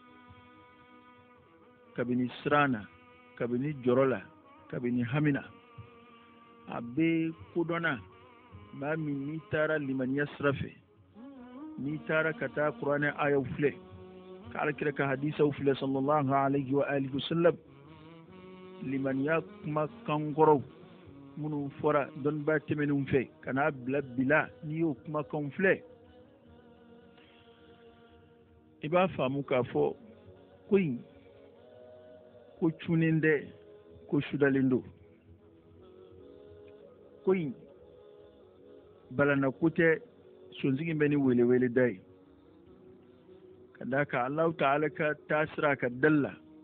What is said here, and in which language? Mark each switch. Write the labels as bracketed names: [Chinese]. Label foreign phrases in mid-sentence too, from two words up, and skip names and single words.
[Bambara] kabini siran na kabini jɔrɔ la kabini hami na a bɛ kodɔnna maa min n'i taara limaniya sira fɛ n'i taara ka taa kuranɛ ayaw filɛ ka alakira ka hadisaw filɛ [Arabic] صلى الله عليه وآله وسلم [Bambara] limaniya kumakan kɔrɔw minnu fɔra dɔnnibaa tɛmɛnenw fɛ ka n'a bila bila n'i y'o kumakanw filɛ i b'a faamu k'a fɔ ko in ko cunen tɛ ko sudalen don ko in balana ko tɛ sonsigi bɛ ni welewele da ye ka da kan [Arabic] الله تعالى [Bambara] ka taasira ka dalla